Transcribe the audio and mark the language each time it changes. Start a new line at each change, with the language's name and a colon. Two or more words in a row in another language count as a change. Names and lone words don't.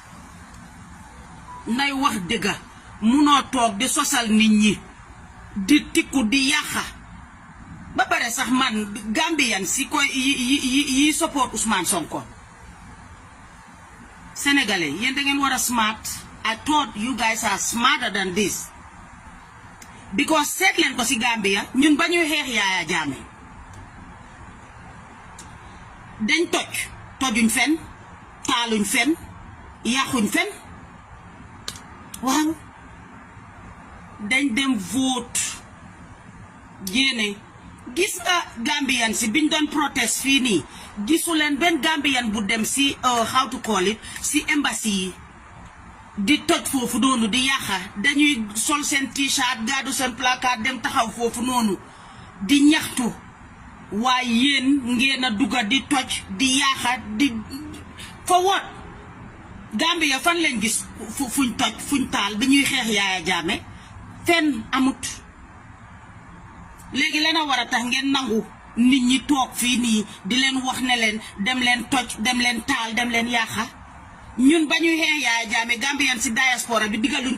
Wolof: munoo toog di sosal nit ñi di tikku di yàqa ba pare sax man Gambian si koy yi support Ousmane Sonko sénégalais yéen da ngeen war a smart.
English: I thought you guys are smarter than this because
Wolof: seet leen ko si Gambia ñun ba ñuy xeex Yaya Jammeh dañ tojuñ fen taaluñ fen yàquñ fen waaw dañ dem vote jéene gis nga Gambian si biñ doon protest fii nii gisu leen benn Gambian bu dem si
English: how to call it
Wolof: si embassy yi di toj foofu noonu di yàqa dañuy sol seen t-shirt gaadu seen placard dem taxaw foofu noonu di ñaxtu waaye yéen ngeen a dugga di toj di yàqa di
English: for what
Wolof: Gambia fan leen gis fuñ toj fuñ taal bi ñuy xeex Yaya Jammeh fenn amut léegi leen a war a tax ngeen nangu nit ñi toog fii nii di leen wax ne leen dem leen toj dem leen taal dem leen yàqa ñun ba ñuy xeex Yaya Jammeh Gambian si diaspora bi digaluñ